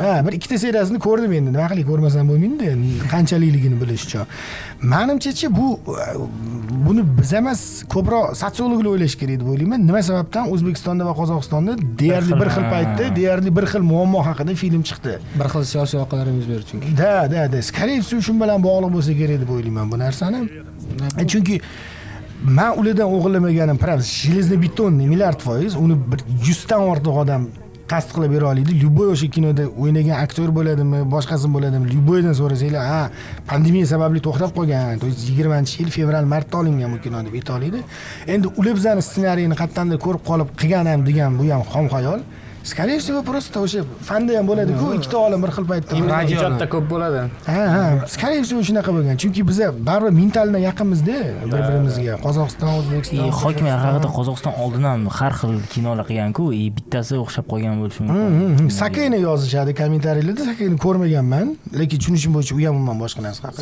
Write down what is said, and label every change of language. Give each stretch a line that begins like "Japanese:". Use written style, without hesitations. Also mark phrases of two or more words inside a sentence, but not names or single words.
Uzbek: Bir ikkita seriyasini ko'rdim endi. Nima qilib ko'rmasam bo'lmaydi endi, qanchalikligini bilish uchun. Menimcha-chi buni biz emas, ko'proq sotsiologlar o'ylash kerak deb o'ylayman. Nima sababdan O'zbekistonda va Qozog'istonda deyarli bir xil paytda, deyarli bir xil muammo haqida film chiqdi. Bir xil siyosiy voqealar yuz berdi chunki. Da.
Russian: Скорее всего,
Uzbek: shu bilan bog'liq bo'lsa kerak deb o'ylayman bu narsani. Chunki men ulardan o'g'irlamaganim,
Russian: правда, железный бетонный миллиард%,
Uzbek: uni bir 100 dan ortiq odam qasd qilib bera oladi. Любой o'sha kinoda o'ynagan aktyor bo'ladimi, boshqasi bo'ladimi, любойdan so'rasanglar, pandemiya sababli to'xtab qolgan. 20-yil fevral-martda olingan bu kino deb aytoladi. Endi ular bizani ssenariyni qayerdandir ko'rib qolib qilgan ham degan bu ham xom xayol.
Russian: Скорее всего, просто
Uzbek: o'sha fanda ham bo'ladi-ku, ikkita olim bir xil paytda. Radioda ko'p bo'ladi.
Russian: Скорее всего,
Uzbek: shunaqa bo'lgan. Chunki biz baribir mentaldan yaqinmiz-da bir-birimizga. Qozog'iston, O'zbekiston. Hokimiyat haqida Qozog'iston oldin ham har xil kinolar qilgan-ku, bittasi o'xshab qolgan bo'lishi mumkin. Sakeni yozishadi kommentariyalarda, Sakeni ko'rmaganman, lekin tushunishim bo'yicha u ham umuman boshqa narsa haqida.